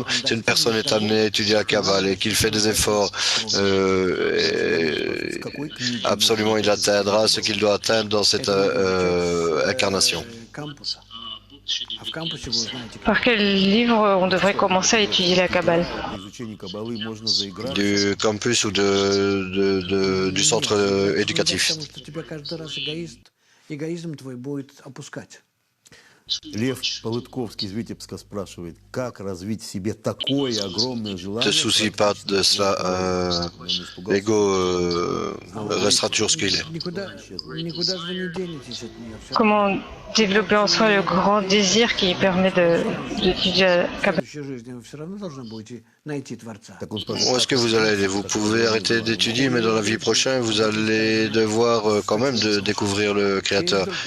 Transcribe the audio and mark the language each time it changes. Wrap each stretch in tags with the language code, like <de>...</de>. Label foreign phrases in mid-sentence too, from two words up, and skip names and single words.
<fr>Si une personne est amenée à étudier la Kabbale et qu'il fait des efforts, absolument il atteindra ce qu'il doit atteindre dans cette incarnation. Par quel livre on devrait commencer à étudier la Kabbale? Du campus ou du centre éducatif.</fr> <ru>Лев Полытковский из Витебска спрашивает, как развить в себе такое огромное желание.</ru> <fr>Ne te soucie pas de cela. L'ego restera toujours ce qu'il est. Comment développer en soi le grand désir qui permet d'étudier la Kabbale? Où est-ce que vous allez aller? Vous pouvez arrêter d'étudier, mais dans la vie prochaine, vous allez devoir quand même découvrir le Créateur.</fr>